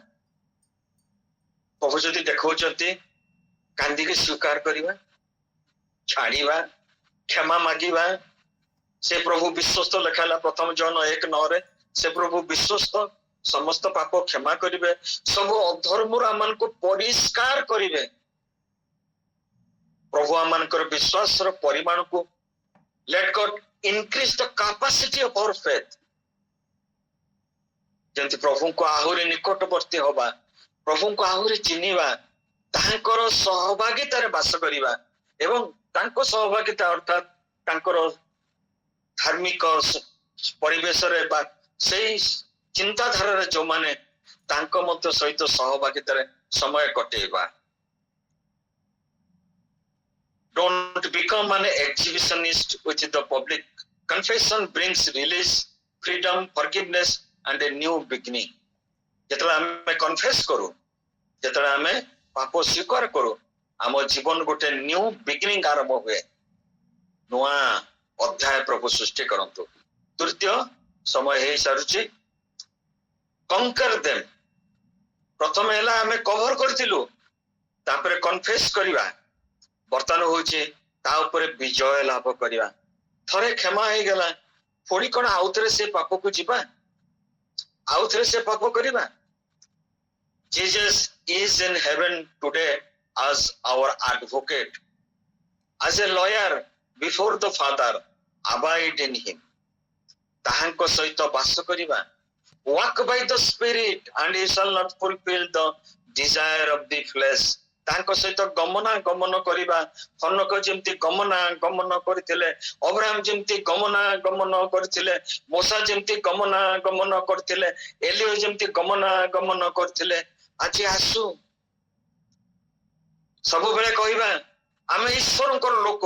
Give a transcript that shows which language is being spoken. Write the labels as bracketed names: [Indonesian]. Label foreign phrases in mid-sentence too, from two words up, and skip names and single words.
[Odia] ପ୍ରଭୁ ଯଦି ଦେଖାଉଛନ୍ତି, କାନ୍ଦିକି ସ୍ୱୀକାର କରିବା, ଛାଡିବା, କ୍ଷମା ମାଗିବା। ସେ ପ୍ରଭୁ ବିଶ୍ୱସ୍ତ ଲେଖା ହେଲା 1 ଜନ 1:9। ସେ ପ୍ରଭୁ ବିଶ୍ୱସ୍ତ, ସମସ୍ତ ପାପ କ୍ଷମା କରିବେ, ସବୁ ଅଧର୍ମରୁ ଆମମାନଙ୍କୁ ପରିଷ୍କାର କରିବେ। ପ୍ରଭୁ ଆମମାନଙ୍କର ବିଶ୍ୱାସର ପରିମାଣକୁ [English] let God increase the capacity of our faith. [Odia] ଯେମିତି ପ୍ରଭୁଙ୍କୁ ଆହୁରି ନିକଟବର୍ତ୍ତୀ ହବା, ପ୍ରଭୁଙ୍କୁ ଆହୁରି ଚିହ୍ନିବା, ତାଙ୍କର ସହଭାଗିତାରେ ବାସ କରିବା ଏବଂ ତାଙ୍କ ସହଭାଗିତା ଅର୍ଥାତ ତାଙ୍କର ଧାର୍ମିକ ପରିବେଶରେ ବା ସେଇ ଚିନ୍ତାଧାରାରେ ଯୋଉମାନେ ତାଙ୍କ ମଧ୍ୟ ସହିତ ସହଭାଗିତାରେ ସମୟ କଟେଇବା। [English] Don't become an exhibitionist with the public. Confession brings release, freedom, forgiveness and a new beginning. [Odia] ଯେତେବେଳେ ଆମେ କନଫେସ୍ କରୁ, ଯେତେବେଳେ ଆମେ ପାପ ସ୍ୱୀକାର କରୁ, ଆମ ଜୀବନ ଗୋଟେ [English] new beginning [Odia] ଆରମ୍ଭ ହୁଏ। ନୂଆ ଅଧ୍ୟାୟ ପ୍ରଭୁ ସୃଷ୍ଟି କରନ୍ତୁ। ତୃତୀୟ ସମୟ ହେଇସାରୁଛି। [English] conquer them. [Odia] ପ୍ରଥମେ ହେଲା ଆମେ କଭର କରିଥିଲୁ, ତାପରେ କନଫେସ୍ କରିବା। ବର୍ତ୍ତମାନ ହଉଛି ତା ଉପରେ ବିଜୟ ଲାଭ କରିବା। ଥରେ କ୍ଷମା ହେଇଗଲା, ପୁଣି କଣ ଆଉଥରେ ସେ ପାପକୁ ଯିବା, ଆଉଥରେ ସେ ପାପ କରିବା? [English] Jesus is in heaven today as our advocate, as a lawyer before the Father. Abide in him. [Odia] ତାହାଙ୍କ ସହିତ ବାସ କରିବା। [English] Walk by the Spirit and you shall not fulfill the desire of the flesh. [Odia] ତାଙ୍କ ସହିତ ଗମନାଗମନ କରିବା। ହନକ ଯେମିତି ଗମନାଗମନ କରିଥିଲେ, ଅବ୍ରାହମ ଯେମିତି ଗମନାଗମନ କରିଥିଲେ, ମୋସା ଯେମିତି ଗମନାଗମନ କରିଥିଲେ, ଏଲିଓ ଯେମିତି ଗମନାଗମନ କରିଥିଲେ। ଆଜି ଆସୁ ସବୁବେଳେ କହିବା, ଆମେ ଈଶ୍ୱରଙ୍କର ଲୋକ।